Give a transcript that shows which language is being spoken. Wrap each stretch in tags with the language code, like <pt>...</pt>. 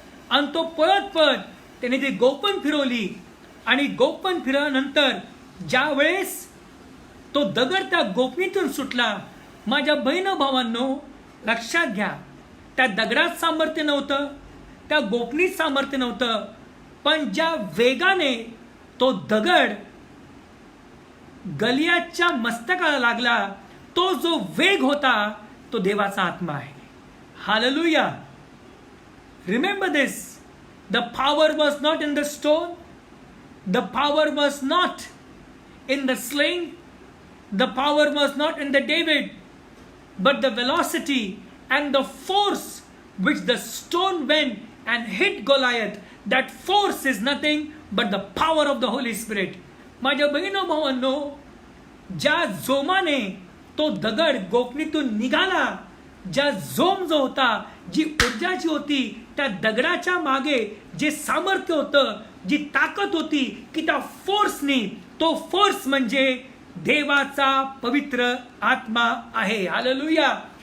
<mr>आणि तो पळत पळत त्याने ती गोपन फिरवली आणि गोपन फिरवल्यानंतर ज्या वेळेस तो दगड त्या गोपनीतून सुटला, माझ्या बहिण भावांनो, लक्षात घ्या, त्या दगडात सामर्थ्य नव्हतं, त्या गोपनीत सामर्थ्य नव्हतं, पण ज्या वेगाने तो दगड गलियातच्या मस्तकाला लागला, तो जो वेग होता तो देवाचा आत्मा आहे. Hallelujah.</mr> <en>Remember this, the power was not in the stone, the power was not in the sling, the power was not in the David, but the velocity and the force which the stone went and hit Goliath, that force is nothing but the power of the Holy Spirit.</en> <mr>माझ्या बहिणो भावांनो, ज्या जोमाने तो दगड गोफणीतून निघाला, ज्या जोम जो होता, जी ऊर्जा जी होती, त्या दगडाच्या मागे जे सामर्थ्य होतं, जी ताकद होती, की त्या फोर्सनी, तो फोर्स म्हणजे देवाचा पवित्र आत्मा आहे. हालेलुया.</mr>